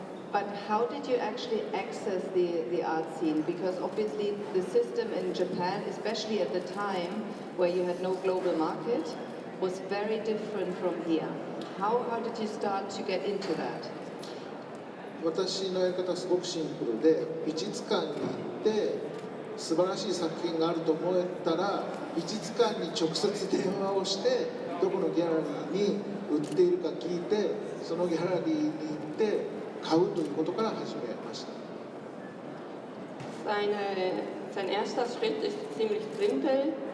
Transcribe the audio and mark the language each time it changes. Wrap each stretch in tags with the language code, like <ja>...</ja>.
<en>But how did you actually access the art scene? Because obviously the system in Japan, especially at the time where you had no global market, was very different from here. How did you start to get into that?</en> <ja>私のやり方はすごくシンプルで、美術館に行って素晴らしい作品があると思えたら美術館に直接電話をしてどこのギャラリーに売っているか聞いてそのギャラリーに行って買うということから始めました。</ja> <de>Sein erster Schritt ist ziemlich simpel.</de>